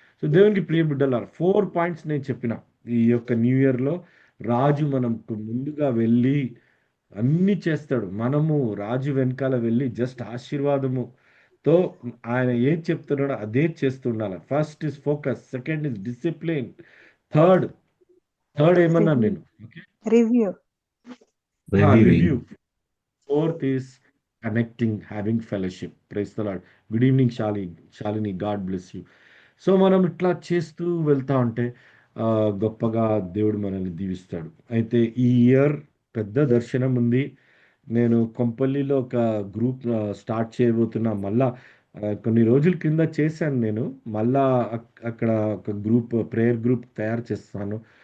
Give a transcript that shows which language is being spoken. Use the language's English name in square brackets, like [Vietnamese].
[Telugu] So దేవునికి ప్రియ బిడ్డలారా 4 points నేను చెప్పిన ఈ యొక్క న్యూ ఇయర్ లో రాజు మనకు ముందుగా వెళ్ళి అన్ని చేస్తాడు. మనము రాజు వెనకాల వెళ్ళి జస్ట్ ఆశీర్వాదముతో ఆయన ఏం చెప్తున్నాడో అదే చేస్తుండాలి. [English] first is focus, second is discipline, third third [Telugu] ఏమన్నాను [English] Review. [Telugu] నేను? Okay, [English] Review. Reviewing. Review. Fourth is connecting, having fellowship. Praise the Lord. Good evening, Shalini. God bless you. [Telugu] So మనం ఇట్లా చేస్తూ వెళ్తా ఉంటే ఆ, గొప్పగా దేవుడు మనల్ని దీవిస్తాడు. అయితే ఈ ఇయర్ పెద్ద దర్శనం ఉంది. నేను కొంపల్లిలో ఒక గ్రూప్ స్టార్ట్ చేయబోతున్నా. మళ్ళా కొన్ని రోజుల కింద చేశాను నేను. మళ్ళా అక్కడ ఒక గ్రూప్, ప్రేయర్ గ్రూప్ తయారు చేస్తాను.